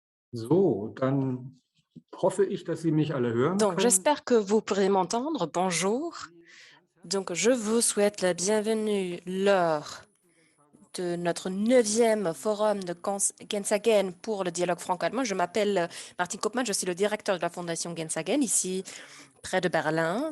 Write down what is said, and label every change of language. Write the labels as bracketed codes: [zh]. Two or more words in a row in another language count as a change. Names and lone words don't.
[de] So, dann hoffe ich, dass Sie mich alle hören [fr] Donc, [de] können. [fr] j'espère que vous pourrez m'entendre. Bonjour. Donc, je vous souhaite la bienvenue lors de notre 9e forum de Gensagen pour le dialogue franco-allemand. Je m'appelle Martin Kopman, je suis le directeur de la Fondation Gensagen ici près de Berlin.